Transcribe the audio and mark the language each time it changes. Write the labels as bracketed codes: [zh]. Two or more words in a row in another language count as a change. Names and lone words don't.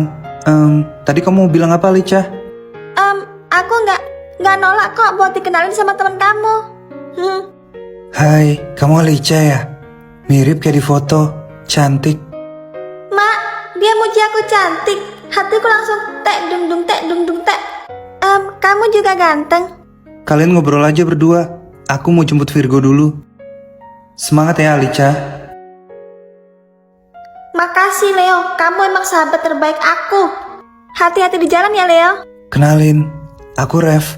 [id] Tadi kamu mau bilang apa, Alicia? Aku nggak nolak kok buat dikenalin sama teman kamu. Hai, kamu Alicia ya? Mirip kayak di foto, cantik. Mak, dia muji aku cantik. Hatiku langsung tek dung dung tek dung dung tek. Kamu juga ganteng. Kalian ngobrol aja berdua. Aku mau jemput Virgo dulu. Semangat ya, Alicia. Makasih Leo, kamu emang sahabat terbaik aku. Hati-hati di jalan ya Leo. Kenalin, aku Ref.